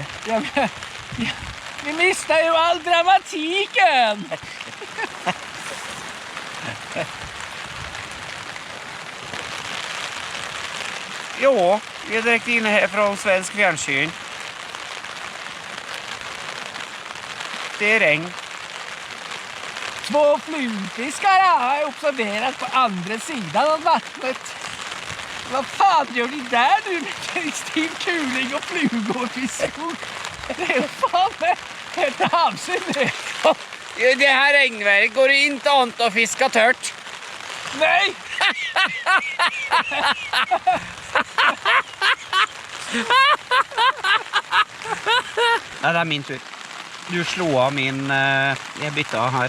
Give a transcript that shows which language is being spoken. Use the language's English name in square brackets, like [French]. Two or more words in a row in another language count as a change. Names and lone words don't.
[Norwegian] Ja, vi mistet jo all dramatikken! Jo, vi er direkte inne her fra svensk fjernsyn. Det er regn. [Swedish] Två flugfiskare har jag observerat på andra sidan av vattnet. Vad fan gör de där nu med Kristin Kuling och flugorfiskor? Det är fan ett avsnitt. [Norwegian] I det her regnværet går det ikke an å fiske tørt. [Swedish] Nej! [Norwegian] Nei, det er min tur. Du slo av min... jeg bytta her.